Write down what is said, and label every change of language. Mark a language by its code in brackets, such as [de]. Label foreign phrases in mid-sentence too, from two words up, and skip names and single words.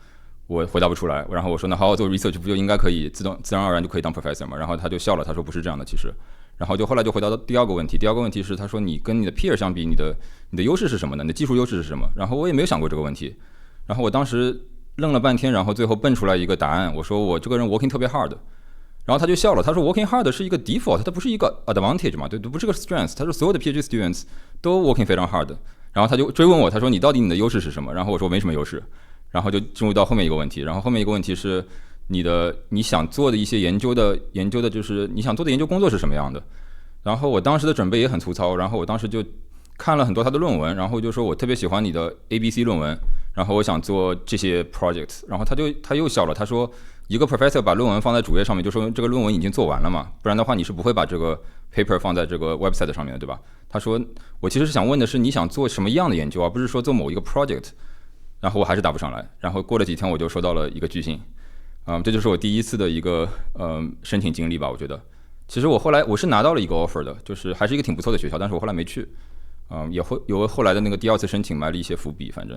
[zh] 我回答不出來，然後我說那好好做 research 不就應該可以自然而然就可以當 professor 嗎？然後他就笑了，他說不是這樣的其實。然後後來就回答到第2個問題，第2個問題是他說你跟你的 peer 相比，你的優勢是什麼呢？你的技術優勢是什麼？然後我也沒有想過這個問題，然後我當時愣了半天，然後最後蹦出來一個答案，我說我這個人 working 特別 hard，然後他就笑了，他說 [en] working hard [zh] 是一個 default， 它不是一個 advantage 嘛，对，不是個 strength， 他說所有的 [en] PhD students [zh] 都 working 非常 hard， 然後他就追問我，他說你到底你的優勢是什麼？然後我說沒什麼優勢，然後就進入到後面一個問題，然後後面一個問題是你想做的一些研究的就是你想做的研究工作是什麼樣的？然後我當時的準備也很粗糙，然後我當時就看了很多他的論文，然後就說我特別喜歡你的 ABC 論文，然後我想做這些 project， 然後他又笑了，他說一個 professor 把論文放在主頁上面，就說這個論文已經做完了嘛，不然的話你是不會把這個 paper 放在這個 website 上面的，對吧？他說我其實是想問的是你想做什麼樣的研究，而不是說做某一個 project，然後我還是答不上來，然後過了幾天我就收到了一個巨星，這就是我第一次的一個申請經歷吧，我覺得。其實我是拿到了一個 offer 的，就是還是一個挺不錯的學校，但是我後來沒去，也會有後來的那個第2次申請埋了一些伏筆，反正。